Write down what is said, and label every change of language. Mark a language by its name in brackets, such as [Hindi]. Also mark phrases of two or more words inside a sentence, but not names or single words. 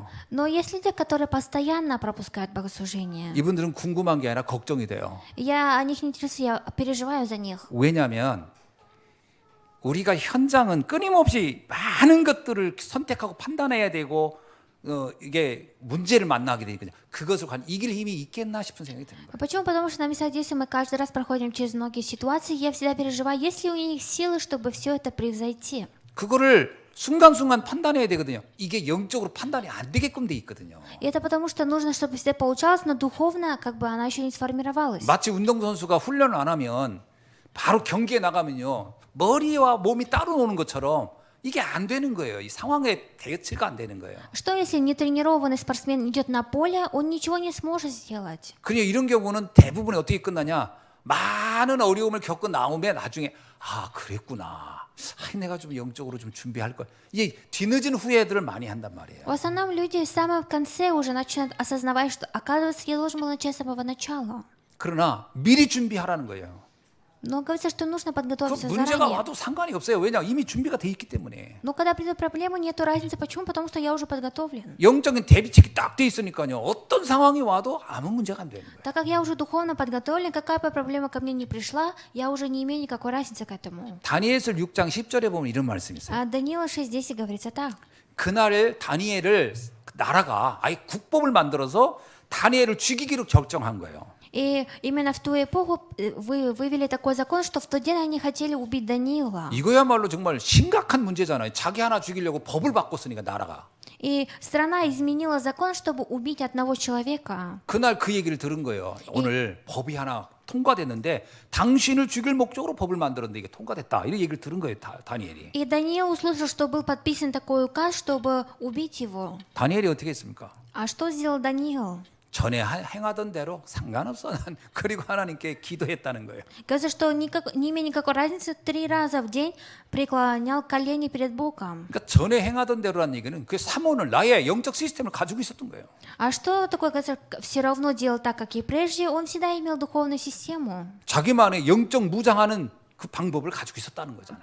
[Russian] Но есть люди, которые постоянно пропускают богослужение. [Korean] 이분들은 궁금한 게 아니라 걱정이 돼요. [Russian] Я о них не интересуюсь, я переживаю за них. [Korean] 왜냐하면 우리가 현장은 끊임없이 많은 것들을 선택하고 판단해야 되고 이게 문제를 만나게 되니까 그것을 과연 이길 힘이 있겠나 싶은 생각이 드는 거예요. [Russian] Почему? Потому что на местах действия мы каждый раз проходим через многие ситуации. Я всегда переживаю, есть ли у них силы, чтобы все это превзойти. [Korean] 그거를 순간순간 판단해야 되거든요. 이게 영적으로 판단이 안 되게끔 돼 있거든요. [Russian] И это потому, что нужно, чтобы всегда получалось, но духовно как бы она еще не сформировалась. [Korean] 마치 운동선수가 훈련을 안 하면 바로 경기에 나가면요. 머리와 몸이 따로 노는 것처럼 이게 안 되는 거예요. 이 상황에 대처가 안 되는 거예요. [Russian] Что если нетренированный спортсмен идет на поле, он ничего не сможет сделать. [Korean] 그냥 이런 경우는 대부분 어떻게 끝나냐? 많은 어려움을 겪고 나오면 나중에 그랬구나. 내가 좀 영적으로 좀 준비할 걸. 이게 뒤늦은 후회들을 많이 한단 말이에요. [Russian] В основном люди в самом конце уже начинают осознавать, что, оказывается, я должен был начать с самого начала. [Korean] 그러나 미리 준비하라는 거예요. [Russian] Но говорится, что нужно [Korean] 그 [Russian] подготовиться [Korean] 문제가 [Russian] заранее. [Korean] 와도 상관이 없어요. 왜냐? 이미 준비가 돼 있기 때문에. [Russian] Но когда придут проблемы, нету разницы. Почему? Потому что я уже подготовлен. [Korean] 영적인 대비책이 딱 돼 있으니까요. 어떤 상황이 와도 아무 문제가 안 되는 거예요. [Russian] Так как я уже духовно подготовлен, какая бы проблема ко мне не пришла, я уже не имею никакой разницы к этому. [Korean] 다니엘서 6장 10절에 보면 이런 말씀이 있어요. [Russian] А Даниила 6:10 говорится так. [Korean] 그날에 다니엘을 나라가 아예 국법을 만들어서 다니엘을 죽이기로 결정한 거예요. [Russian] И именно в ту эпоху вывели такой закон, что в тот день они хотели убить Даниила. [Korean] 이거야말로 정말 심각한 문제잖아요. 자기 하나 죽이려고 법을 바꿨으니까 나라가. [Russian] И страна изменила закон, чтобы убить одного человека. [Korean] 그날 그 얘기를 들은 거예요. 오늘 법이 하나 통과됐는데 당신을 죽일 목적으로 법을 만들었는데 이게 통과됐다. 이런 얘기를 들은 거예요. 다니엘이. [Russian] И Даниил услышал, что был подписан такой указ, чтобы убить его. [Korean] 다니엘이 어떻게 했습니까? [Russian] А что сделал Даниил? [Korean] 전에 행하던 대로 상관없어. 난 그리고 하나님께 기도했다는 거예요. [Russian] Говорится, что не имея никакой разницы, 3 раза в день преклонял колени перед Богом. [Korean] 그러니까 전에 행하던 대로라는 얘기는 그 삼원을 나의 영적 시스템을 가지고 있었던 거예요. [Russian] А что такое, говорится, все равно делал так, как и прежде? Он всегда имел духовную систему. [Korean] 자기만의 영적 무장하는 그 방법을 가지고 있었다는 거잖아요.